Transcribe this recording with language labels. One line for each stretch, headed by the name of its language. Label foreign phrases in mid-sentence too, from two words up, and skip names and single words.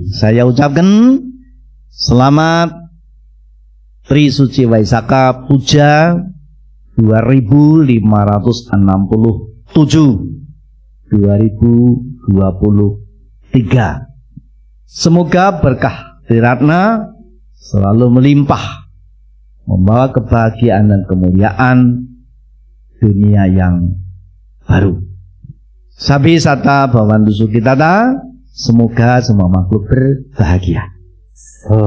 Indonesian: Saya ucapkan selamat Trisuci Waisaka Puja 2567-2023. Semoga berkah Triratna selalu melimpah, membawa kebahagiaan dan kemuliaan dunia yang baru.
Pali: Sabi sata bhavantu sukhitata,
Indonesian: semoga semua makhluk berbahagia.